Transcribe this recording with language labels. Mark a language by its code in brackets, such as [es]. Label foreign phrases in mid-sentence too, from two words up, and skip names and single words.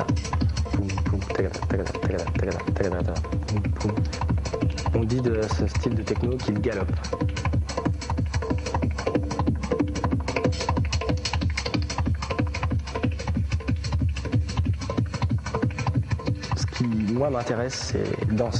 [fr] Poum, poum, tagada, tagada, tagada, tagada, tagada, tagada. Poum, poum. On dit de ce style de techno qu'il galope. Ce qui, moi, m'intéresse, c'est danser.